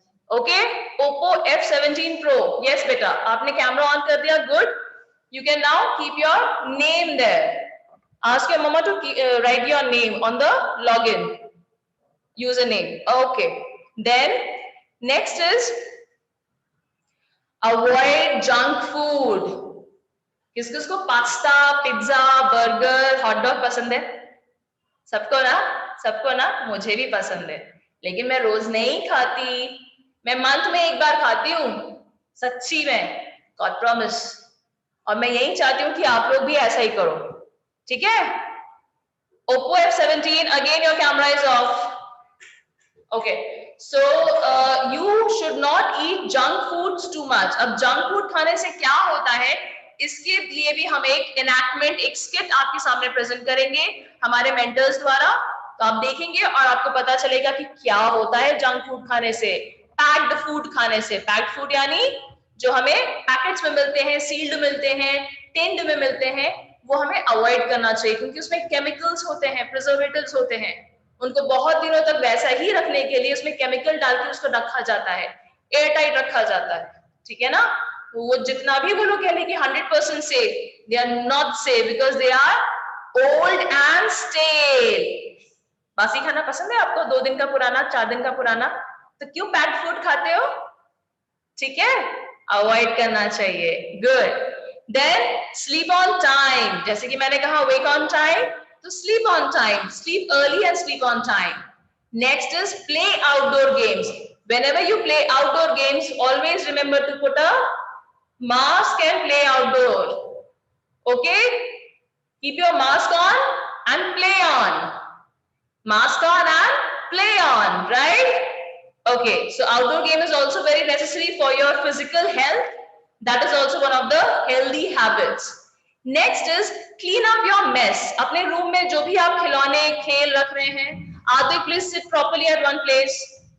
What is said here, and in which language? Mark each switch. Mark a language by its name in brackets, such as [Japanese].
[Hindi] Okay, Oppo F17 Pro, yes बेटा, आपने camera on कर दिया, good. [English] You can now keep your name there. Ask your mama to write your name on the login username. Okay, then next is avoid junk food. [Hindi] किस किस को pasta, pizza, burger, hot dog पसंद है? सबको ना, मुझे भी पसंद है, लेकिन मैं रोज नहीं खाती, मैं मंथ में एक बार खाती हूँ, सच्ची में, [English] God promise. [Hindi] और मैं यही चाहती हूँ कि आप लोग भी ऐसा ही करो, ठीक है? [English] Oppo F17, again your camera is off. Okay, so you should not eat junk foods too much. [Hindi] अब junk food खाने से क्या होता है, इसके लिए भी हम एक enactment, एक skit आपके सामने present करेंगे हमारे mentors द्वारा, तो आप देखेंगे और आपको पता चलेगा कि क्या होता है junk food खाने से, packed food खाने से। packed food यानी जो हमें पैकेट्स में मिलते हैं, सील्ड मिलते हैं, टिन्ड में मिलते हैं, वो हमें अवॉइड करना चाहिए, क्योंकि उसमें केमिकल्स होते हैं, प्रिजर्वेटिव्स होते हैं, उनको बहुत दिनों तक वैसा ही रखने के लिए उसमें केमिकल डाल के उसको रखा जाता है, एयर टाइट रखा जाता है, ठीक है ना? वो जितना भी वो लोग कह लें कि [English] 100% safe, they are not safe because they are old and stale. [Hindi] बासी खाना पसंद है आपको, 2 दिन का पुराना, 4 दिन का पुराना, तो क्यों पैक्ड फूड खाते हो? ठीक है, अवॉइड करना चाहिए, [English] Good. Then sleep on time, [Hindi] जैसे कि मैंने कहा [English] Wake on time, तो sleep on time, sleep early and sleep on time. Next is play outdoor games. Whenever you play outdoor games, always remember to put a mask and play outdoor. Okay? Keep your mask on and play on. Mask on and play on, right? Okay, so outdoor game is also very necessary for your physical health. That is also one of the healthy habits. Next is clean up your mess. [Hindi] अपने room में जो भी आप खिलौने, खेल रख रहे हैं, [English] Advik, please sit properly at one place.